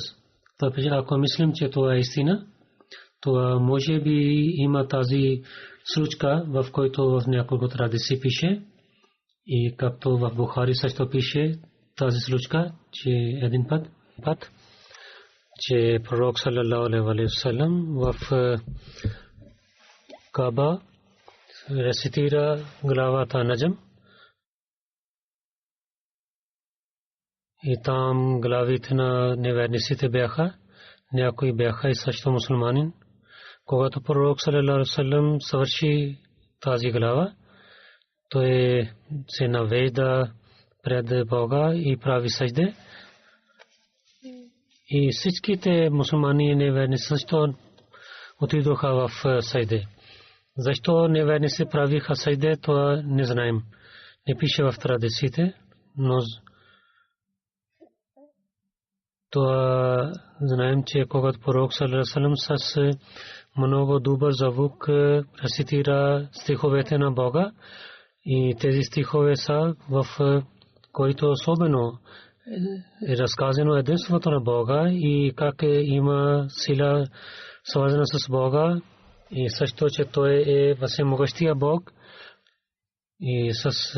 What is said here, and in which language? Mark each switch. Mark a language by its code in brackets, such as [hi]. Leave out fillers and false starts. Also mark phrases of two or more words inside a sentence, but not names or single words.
[bg] Ако мислим, че това е истина, това може би има тази случка, в който в няколко традиции пише, и както в Бухари също пише тази случка, че един път, че пророк [ar] صلى الله عليه وسلم [bg] в Каба рецитира главата Наджм и там главите на неверниците бяха, някои бяха и също мусулманин. Когато пророк [ar] صلى الله عليه وسلم [bg] свърши тази глава, той се навежда пред Бога и прави сажде. И всичките мусулмани неверници също отидоха в сажде. Защо неверници правиха сажде, това не знаем. Не пише в традициите, но това знаем, че когато пророк [ar] صلى الله عليه وسلم [bg] с много добър звук рецитира стиховете на Бога, и тези стихове са, в които особено е разказано единството на Бога и как има сила свързана с Бога, и също, че той е всемогъщия Бог и с